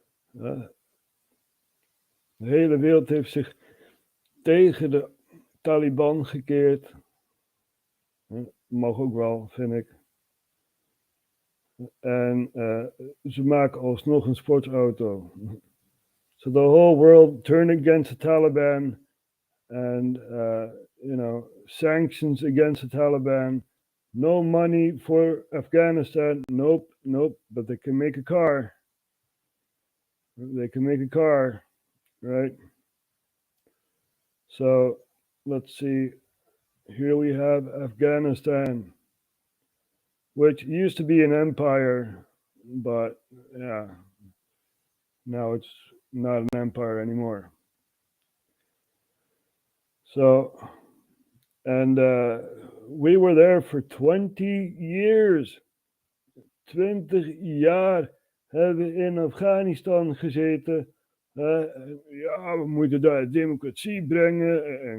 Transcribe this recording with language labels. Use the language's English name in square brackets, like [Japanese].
[Dutch] De hele wereld heeft zich tegen de Taliban gekeerd. Mag ook wel, vind ik. En ze maken alsnog een sportsauto. [English] So the whole world turned against the Taliban. And, sanctions against the Taliban. No money for Afghanistan. Nope. But they can make a car. They can make a car, right? So let's see. Here we have Afghanistan, which used to be an empire, but yeah, now it's not an empire anymore. So, and we were there for 20 years. [Dutch] 20 jaar hebben we in Afghanistan gezeten. Ja, we moeten daar democratie brengen.